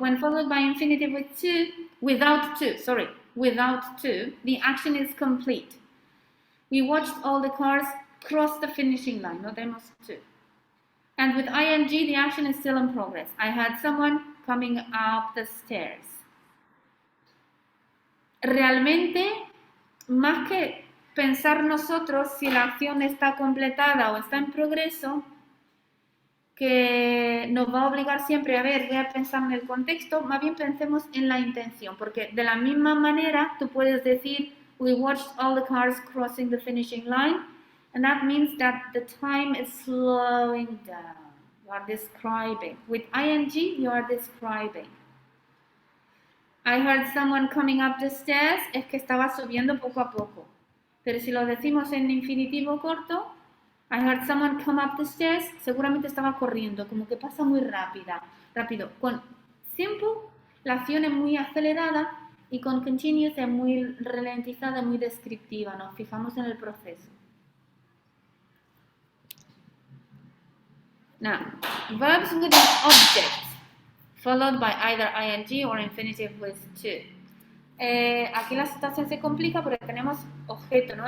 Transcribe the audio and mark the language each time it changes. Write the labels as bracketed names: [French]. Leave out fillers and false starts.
[English] When followed by infinitive without to, the action is complete. We watched all the cars cross the finishing line, [Spanish] no tenemos to. [English] And with ing, the action is still in progress. I had someone coming up the stairs. [Spanish] Realmente, más que pensar nosotros si la acción está completada o está en progreso, que nos va a obligar siempre a ver, voy a pensar en el contexto, más bien pensemos en la intención, porque de la misma manera tú puedes decir, [English] we watched all the cars crossing the finishing line, and that means that the time is slowing down. You are describing. [Spanish] With ing, you are describing. [English] I heard someone coming up the stairs [Spanish] es que estaba subiendo poco a poco. Pero si lo decimos en infinitivo corto, [English] I heard someone come up the stairs, [Spanish] seguramente estaba corriendo, como que pasa muy rápido. Con simple, la acción es muy acelerada y con continuous es muy ralentizada, muy descriptiva. Nos fijamos en el proceso. [English] Now, verbs with an object followed by either ing or infinitive with to. [Spanish] Aquí la situación se complica porque tenemos objeto, ¿no?